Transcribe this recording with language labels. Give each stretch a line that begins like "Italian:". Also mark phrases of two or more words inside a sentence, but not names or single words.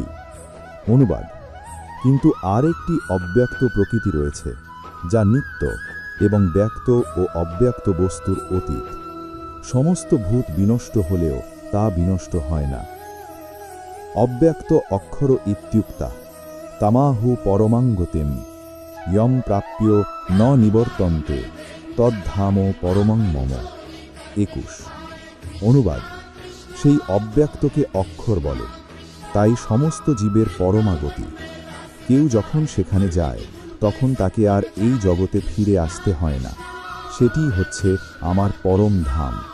Bangla: অনুবাদ: কিন্তু আর একটি অব্যক্ত প্রকৃতি রয়েছে যা নিত্য এবং ব্যক্ত ও অব্যক্ত বস্তুর অতীত। সমস্ত ভূত বিনষ্ট হলেও তা বিনষ্ট হয় না।
Sanskrit: অব্যক্ত অক্ষর ইত্যুক্তা তামাহু পরমাঙ্গতিম ইয়ম প্রাপ্য ন নিবর্তন্তে তদ্ধাম পরমং মম। 21।
Bangla: অনুবাদ: সেই অব্যক্তকে অক্ষর বলে, তাই সমস্ত জীবের পরমাগতি। কেউ যখন সেখানে যায় তখন তাকে আর এই জগতে ফিরে আসতে হয় না। সেটিই হচ্ছে আমার পরম ধাম।